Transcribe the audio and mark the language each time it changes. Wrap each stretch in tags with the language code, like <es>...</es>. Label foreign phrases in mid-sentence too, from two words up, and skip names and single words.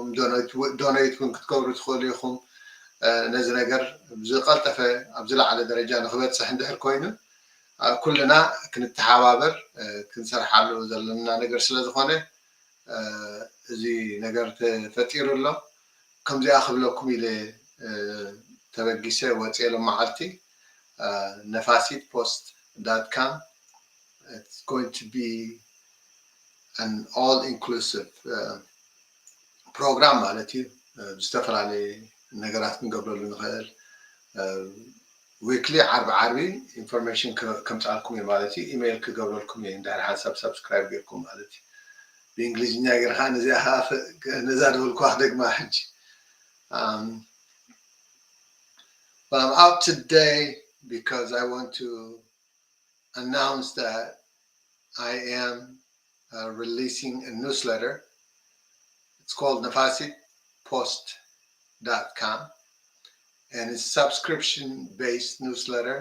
<ti>ዶኔት እውን ክትገብሩ ትኽእሉ ኢኹም ነዚ ነገር ብዝቀልጠፈ ኣብ ዝለዓለ ደረጃ ንክበፅሕ እንድሕር ኮይኑ ኩልና ክንተሓባበር ክንሰርሓሉ ዘለና ነገር ስለ ዝኾነ እዚ ነገር ተፈጢሩ ኣሎ ከምዚኣ ክብለኩም ኢለ ተበጊሰ ወፅየ ሎም መዓልቲ nafasitpost.com.</ti> <en>It's going to be an all-inclusive program</en> <ti>ማለት እዩ ዝተፈላለዩ ነገራት ክንገብረሉ ንኽእል ዊክሊ ዓርቢ ኢንፎርሜሽን ከምፃልኩም እየ ማለት እዩ ኢሜይል ክገብረልኩም እየ እንድሕር ሓሳብ ሰብስክራይብ ጌርኩም ማለት እዩ ብእንግሊዝኛ ጌርካ ነዚኣ ነዛ ደበልኳ ደግማ ሕጂ</ti> <en>But I'm out today because I want to announce that I am releasing a newsletter. It's called nafasitpost.com and it's a subscription-based newsletter.</en>